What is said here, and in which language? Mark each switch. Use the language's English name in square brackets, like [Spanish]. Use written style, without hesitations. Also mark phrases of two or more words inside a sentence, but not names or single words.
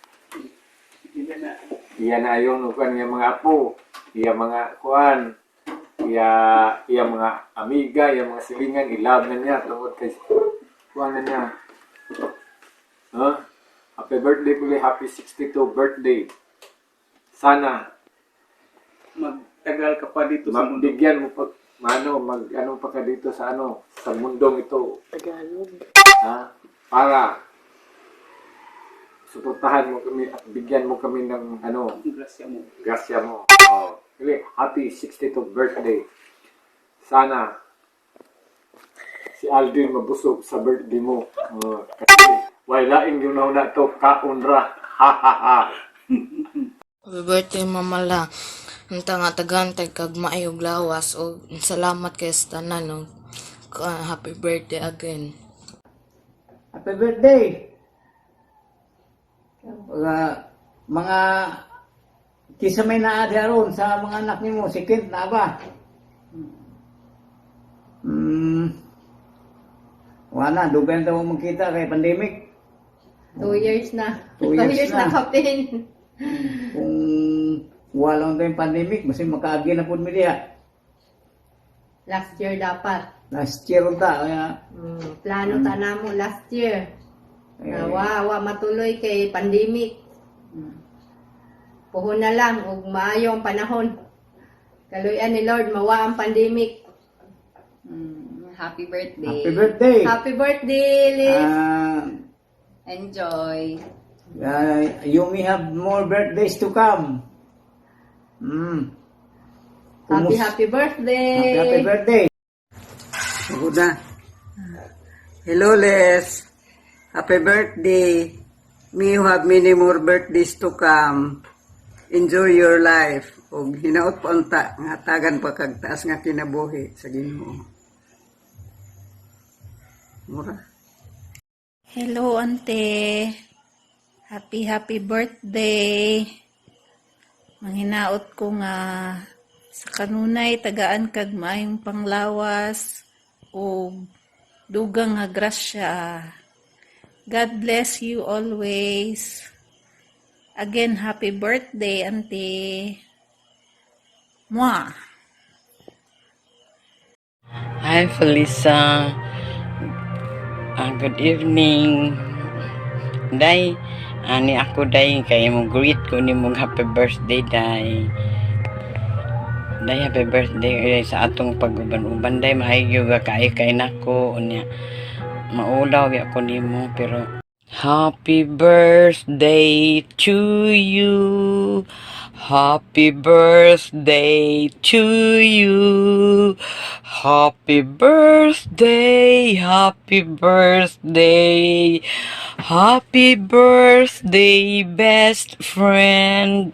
[Cebuano] Iya na ayon ukan nga mga apo, iya mga kuan, iya mga amiga, iya mga silingan, ilab na niya tungod kay kuan na niya. [English] Happy birthday puli, happy 62 birthday. [Filipino] Sana Magtagal ka pa dito sa mundo. magbigyan mo pa ano pa ka dito sa sa mundong ito. Tagalog. Ha? Para suportahan mo kami at bigyan mo kami ng grasya mo. [English] Happy 62th birthday. [Filipino] Sana si Aldrin mabusog sa birthday mo. Kasi walaing yun na to kaunra. Ha ha ha. [English] Happy birthday, Mama La. [Hiligaynon] Ang tanga-tagantay kag maayog lawas o salamat kay sa tanan no. [English] Happy birthday again. Happy birthday. [Cebuano] Mga kisa may naadi aron sa mga anak nimo, si Kent na ba? Wala, dugay na daw makita kay pandemic. [English] 2 years na. 2 years na. [Cebuano] kapin. Kung walang tayong pandemic, kasi makaagi na po mi diha. [English] Last year dapat. Last year [Cebuano] unta kaya Plano ta namo [English] last year. eh, [Cebuano] Wa matuloy kay pandemic. Puhon na lang ug maayo ang panahon. Kaluyan ni Lord mawa ang pandemic. [English] Happy birthday. happy birthday. Happy birthday, Liz. Enjoy. You may have more birthdays to come. Happy birthday. Happy birthday. Good na. Hello, Les. Happy birthday. May you have many more birthdays to come. Enjoy your life. [Hiligaynon] O hinaot po ang nga tagan pa kag taas nga kinabuhi sa Ginoo. [Cebuano] Mura. [English] Hello, ante. Happy birthday. [Hiligaynon] Manghinaot ko nga sa kanunay tagaan kag maayong panglawas o dugang nga grasya. [English] God bless you always. Again, happy birthday, ante. Mwah! Hi, Felisa. Good evening. [Cebuano] Day, ani ako day kay mo greet ko ni mong [English] happy birthday [Cebuano] day. Day [English] happy birthday [Cebuano] sa atong pag-uban-uban day maayo ga kay nako unya. Maulaw ya ko nimo pero [English] happy birthday to you. Happy birthday to you. Happy birthday, happy birthday. Happy birthday, best friend.